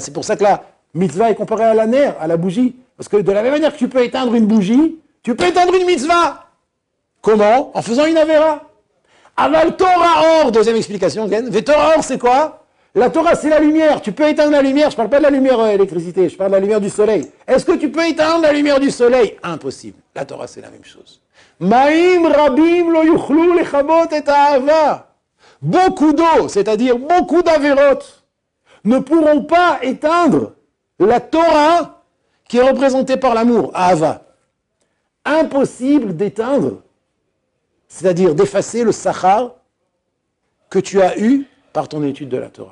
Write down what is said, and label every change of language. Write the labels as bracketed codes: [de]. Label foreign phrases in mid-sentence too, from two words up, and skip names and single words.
[fr] C'est pour ça que la mitzvah est comparée à la ner, à la bougie. Parce que de la même manière que tu peux éteindre une bougie, tu peux éteindre une mitzvah. Comment? En faisant une Avera. [he] אבל תורה אור, [fr] deuxième explication, [he] Ken. תורה אור, [fr] c'est quoi? La Torah, c'est la lumière. Tu peux éteindre la lumière. Je ne parle pas de la lumière électricité, je parle de la lumière du soleil. Est-ce que tu peux éteindre la lumière du soleil? Impossible. La Torah, c'est la même chose. [he] מים רבים לא יוכלו לכבות את האהבה. [fr] Beaucoup d'eau, c'est-à-dire beaucoup d'averot, ne pourront pas éteindre la Torah qui est représentée par l'amour, ahava. Impossible d'éteindre, c'est-à-dire d'effacer le sachar que tu as eu par ton étude de la Torah.